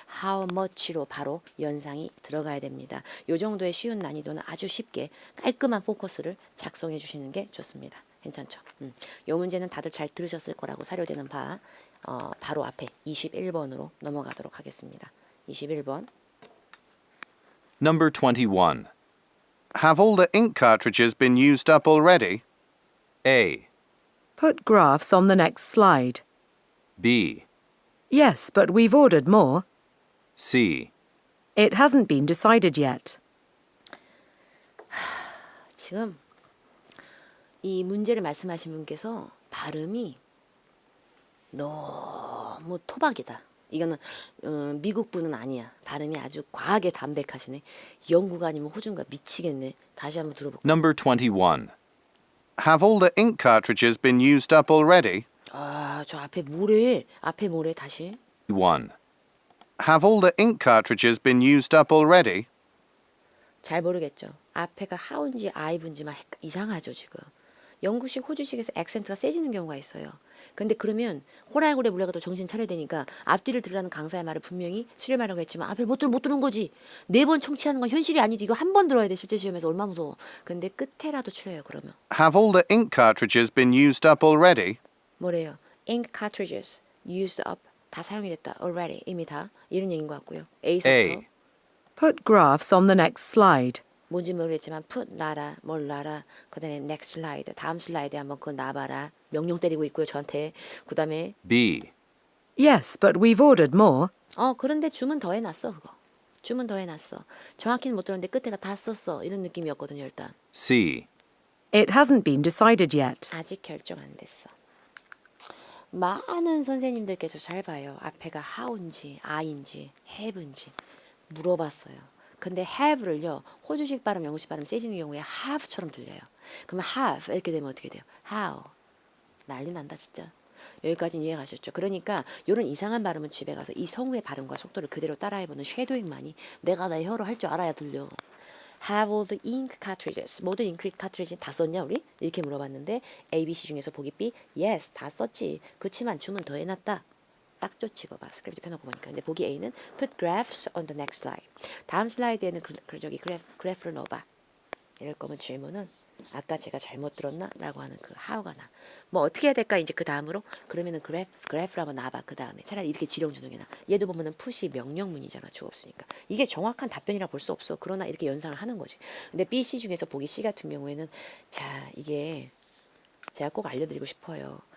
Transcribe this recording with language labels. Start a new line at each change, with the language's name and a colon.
English: How much로
Korean: 바로 연상이 들어가야 됩니다. 이 정도의 쉬운 난이도는 아주 쉽게 깔끔한 포커스를 작성해 주시는 게 좋습니다. 괜찮죠? 이 문제는 다들 잘 들으셨을 거라고 사료되는 바 바로 앞에 21번으로 넘어가도록 하겠습니다. 21번.
English: Number 21. Have all the ink cartridges been used up already? A. Put graphs on the next slide. B. Yes, but we've ordered more. C. It hasn't been decided yet.
Korean: 지금 이 문제를 말씀하신 분께서 발음이 너무 토박이다. 이거는 미국 분은 아니야. 발음이 아주 과하게 담백하시네. 영국 아니면 호주인가 미치겠네. 다시 한번 들어볼게요.
English: Number 21. Have all the ink cartridges been used up already?
Korean: 저 앞에 뭐래? 앞에 뭐래? 다시. 1.
English: Have all the ink cartridges been used up already?
Korean: 잘 모르겠죠. 앞에가 how인지 I'인지 막 이상하죠 지금. 영국식, 호주식에서 액센트가 세지는 경우가 있어요. 근데 그러면 호랑이굴에 물려가도 정신 차려야 되니까 앞뒤를 들으라는 강사의 말을 분명히 수렴하라고 했지만 앞을 못 들은 거지. 4번 청취하는 건 현실이 아니지. 이거 한 번 들어야 돼. 실제 시험에서 얼마나 무서워. 근데 끝에라도 추려요 그러면.
English: Have all the ink cartridges been used up already?
Korean: 뭐래요?
English: Ink cartridges used up
Korean: 다 사용이 됐다. already. 이미 다. 이런 얘기인 것 같고요. A서부터.
English: A. Put graphs on the next slide.
Korean: 뭔지 모르겠지만 put 놔라. 뭘 놔라. 그 다음에 next slide. 다음 슬라이드에 한번 그거 놔봐라. 명령 때리고 있고요. 저한테. 그 다음에
English: B. Yes, but we've ordered more.
Korean: 그런데 주문 더 해놨어. 그거. 주문 더 해놨어. 정확히는 못 들었는데 끝에가 다 썼어. 이런 느낌이었거든요. 일단. C. It hasn't been decided yet. 아직 결정 안 됐어. 많은 선생님들께서 잘 봐요. 앞에가 how인지, I인지, have인지 물어봤어요. 근데 have를요, 호주식 발음, 영어식 발음 세지는 경우에 have처럼 들려요. 그러면 have 이렇게 되면 어떻게 돼요? how. 난리 난다 진짜. 여기까지는 이해가셨죠? 그러니까 이런 이상한 발음은 집에 가서 이 성우의 발음과 속도를 그대로 따라해보는 쉐도잉만이 내가 나의 혀로 할 줄 알아야 들려.
English: Have all the ink cartridges.
Korean: 모든 잉크릿 카트리지 다 썼냐 우리? 이렇게 물어봤는데 A, B, C 중에서 보기 B. Yes, 다 썼지. 그치만 주문 더 해놨다. 딱 좋지 이거 봐. 스크립트 펴놓고 보니까. 근데 보기 A는
English: Put graphs on the next slide.
Korean: 다음 슬라이드에는 그래프를 넣어봐. 이럴 거면 질문은 아까 제가 잘못 들었나? 라고 하는 그 how가 나. 뭐 어떻게 해야 될까? 이제 그 다음으로 그러면은 그래프를 한번 놔봐. 그 다음에 차라리 이렇게 지령 주는 게 나. 얘도 보면은 푸시 명령문이잖아. 주어 없으니까. 이게 정확한 답변이라 볼 수 없어. 그러나 이렇게 연상을 하는 거지. 근데 B, C 중에서 보기 C 같은 경우에는 자 이게 제가 꼭 알려드리고 싶어요.